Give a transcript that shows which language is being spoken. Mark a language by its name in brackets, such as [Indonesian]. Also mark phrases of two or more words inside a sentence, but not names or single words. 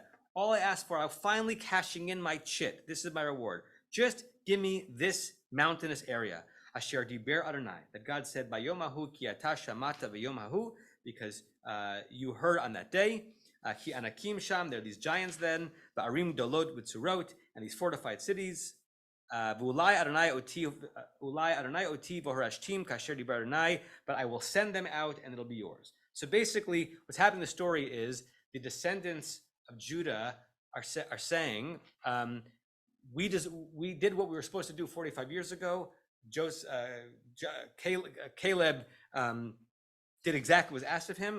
[English] All I ask for, I'm finally cashing in my chit. This is my reward. Just give me this mountainous area. [Hebrew] אשר דבר אדני, [English] that God said, [Hebrew] ביום ההוא כי אתה שמעת ביום ההוא, [English] because you heard on that day. [Hebrew] כי ענקים שם, [English] there are these giants then, [Hebrew] וערים גדלות בצרות, [English] and these fortified cities. [Hebrew] ואולי אדני אותי והורשתים כאשר דבר אדני, [English] but I will send them out and it'll be yours. So basically, what's happening in the story is the descendants of Judah are saying, we did what we were supposed to do 45 years ago. Caleb did exactly what was asked of him.